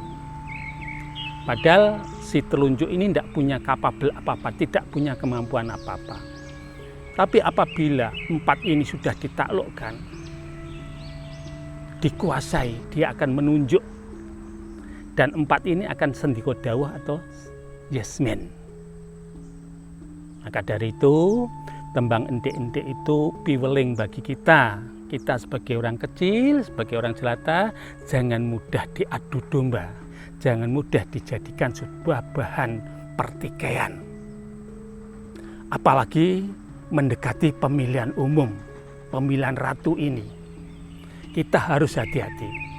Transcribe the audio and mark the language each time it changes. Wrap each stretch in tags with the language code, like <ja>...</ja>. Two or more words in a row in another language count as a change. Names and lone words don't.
<id>Padahal si telunjuk ini tidak punya kapabel apa-apa, tidak punya kemampuan apa-apa. Tapi apabila 4 ini sudah ditaklukkan, dikuasai, dia akan menunjuk, dan 4 ini akan</id> <jv>sendiko dawuh</jv> <id>atau yasmin. Maka dari itu tembang entik-entik itu piweling bagi kita. Kita sebagai orang kecil, sebagai orang jelata, jangan mudah diadu domba, jangan mudah dijadikan sebuah bahan pertikaian. Apalagi mendekati pemilihan umum, pemilihan ratu ini, kita harus hati-hati.</id>